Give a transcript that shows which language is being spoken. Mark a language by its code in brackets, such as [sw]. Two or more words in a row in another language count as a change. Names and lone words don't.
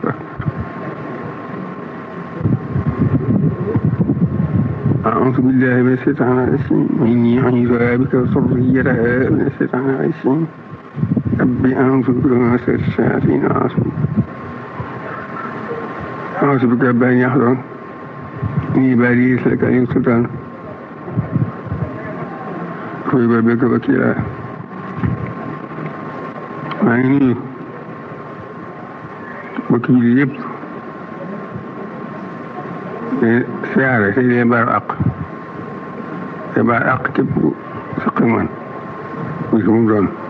[ar] أعوذ بالله من الشيطان الرجيم إني أعيذها بك وذريتها من الشيطان الرجيم رب أعوذ بك من شر الشياطين أعوذ بك رب أن يحضرون إني ليس لك عليهم سلطان كفى بك وكيلا. [wo] maa ngi nuyu mbokk yi yëpp di siyaare te di leen baal àq te baal àq képp ku saq ak man muy mu doon